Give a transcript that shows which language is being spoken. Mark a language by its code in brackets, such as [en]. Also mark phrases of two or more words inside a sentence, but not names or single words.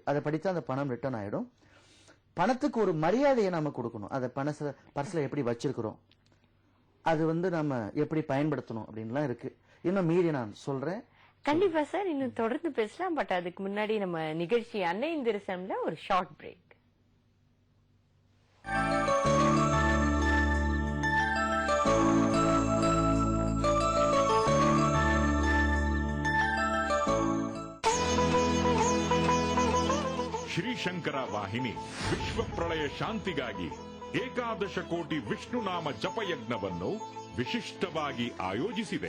[ta] அதை படித்தா அந்த பணம் ரிட்டர்ன் ஆயிடும். பணத்துக்கு ஒரு மரியாதையை நம்ம கொடுக்கணும். அதை பர்ஸ்ல எப்படி வச்சிருக்கிறோம், அது வந்து நம்ம எப்படி பயன்படுத்தணும் அப்படின்லாம் இருக்கு. இன்னும் மீறி நான் சொல்றேன். கண்டிப்பா சார், இன்னும் தொடர்ந்து பேசலாம். பட் அதுக்கு முன்னாடி நம்ம நிகழ்ச்சி அன்னையின் தரிசனம்ல ஒரு [en] short break. [kn] ಶ್ರೀಶಂಕರ ವಾಹಿನಿ ವಿಶ್ವ ಪ್ರಳಯ ಶಾಂತಿಗಾಗಿ ಏಕಾದಶ ಕೋಟಿ ವಿಷ್ಣುನಾಮ ಜಪಯಜ್ಞವನ್ನು ವಿಶಿಷ್ಟವಾಗಿ ಆಯೋಜಿಸಿದೆ.